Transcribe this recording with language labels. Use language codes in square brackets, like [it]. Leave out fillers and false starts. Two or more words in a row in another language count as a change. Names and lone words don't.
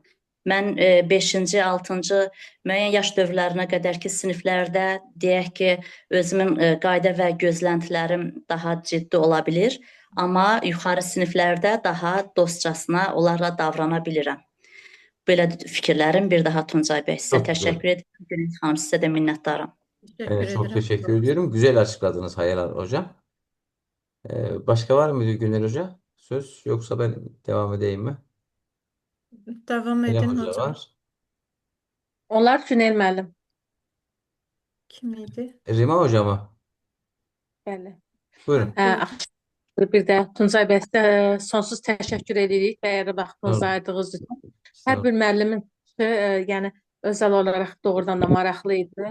[az] Mən 5-ci, 6-cı müəyyən yaş dövrlərinə qədərki siniflərdə deyək ki, özümün qayda və gözləntilərim daha ciddi ola bilir, amma yuxarı siniflərdə daha dostcasına onlarla davrana bilirəm. Belə fikirlərim. Bir daha Tuncay bəy sizə [tr] Çok güzel. [az] təşəkkür edirəm. Günel xanım sizə də minnətdaram. [tr] Teşekkür Çok ederim. teşekkür ediyorum. Güzel açıkladınız Hayal Hocam. Başka var mıydı Güner Hoca? Söz yoksa ben devam edeyim mi? Devam Güner edin Hoca hocam. var. [az] Onlar Günel müəllim. Kim idi? [tr] Rima Hoca mı? [az] Bəli. Buyurun. Bir də Tuncay bəy sizə sonsuz təşəkkür edirik dəyərli vaxtınızı Sağ olun. ayırdığınız üçün. Sağ Hər olun. bir müəllimin işi, yəni özəl olaraq doğrudan da maraqlı idi.